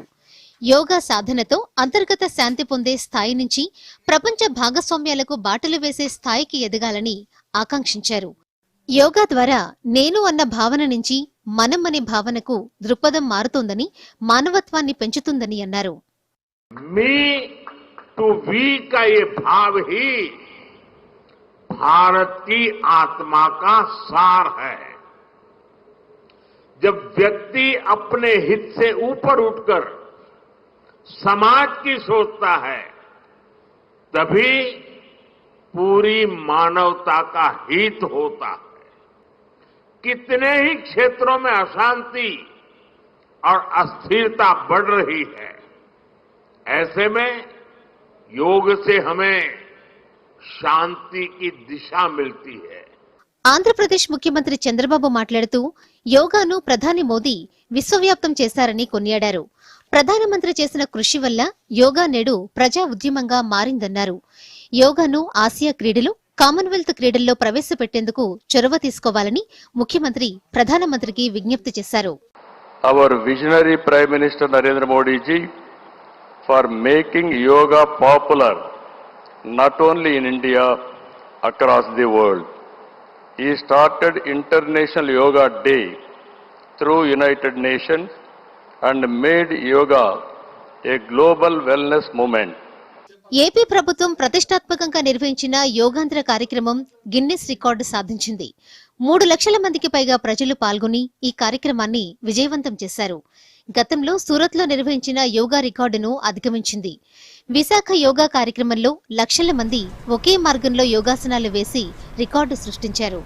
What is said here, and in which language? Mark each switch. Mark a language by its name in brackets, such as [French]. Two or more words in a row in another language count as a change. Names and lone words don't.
[Telugu] యోగా సాధనతో అంతర్గత శాంతి పొందే స్థాయి నుంచి ప్రపంచ భాగస్వామ్యాలకు బాటలు వేసే స్థాయికి ఎదగాలని ఆకాంక్షించారు. యోగా ద్వారా నేను అన్న భావన నుంచి మనం అనే భావనకు దృక్పథం మారుతోందని, మానవత్వాన్ని పెంచుతుందని అన్నారు. [English] me to we [Hindi] का ये भाव ही भारत की आत्मा का सार है. जब व्यक्ति अपने हित से ऊपर उठकर समाज की सोचता है, तभी पूरी मानवता का हित होता है. कितने ही क्षेत्रों में अशांति और अस्थिरता बढ़ रही है. ऐसे में योग से हमें शांति की दिशा मिलती है. [Telugu] ఆంధ్రప్రదేశ్ ముఖ్యమంత్రి చంద్రబాబు మాట్లాడుతూ యోగాను ప్రధాని మోదీ విశ్వవ్యాప్తం చేశారని కొనియాడారు. ప్రధానమంత్రి చేసిన కృషి వల్ల యోగా నేడు ప్రజా ఉద్యమంగా మారిందన్నారు. యోగాను ఆసియా క్రీడలు, కామన్వెల్త్ క్రీడల్లో ప్రవేశపెట్టేందుకు చొరవ తీసుకోవాలని ముఖ్యమంత్రి ప్రధానమంత్రికి విజ్ఞప్తి చేశారు. [English] Our visionary Prime Minister Narendra Modi ji for making yoga popular not only in India, across the world. He started International Yoga Day through United Nations and made yoga a global wellness movement. [Telugu] ఏపీ ప్రభుత్వం ప్రతిష్టాత్మకంగా నిర్వహించిన యోగాంధ్ర కార్యక్రమం గిన్నిస్ రికార్డు సాధించింది. 3 లక్షల మందికి పైగా ప్రజలు పాల్గొని ఈ కార్యక్రమాన్ని విజయవంతం చేశారు. గతంలో సూరత్లో నిర్వహించిన యోగా రికార్డును అధిగమించింది. విశాఖ యోగా కార్యక్రమంలో లక్షల మంది ఒకే మార్గంలో యోగాసనాలు వేసి రికార్డు సృష్టించారు.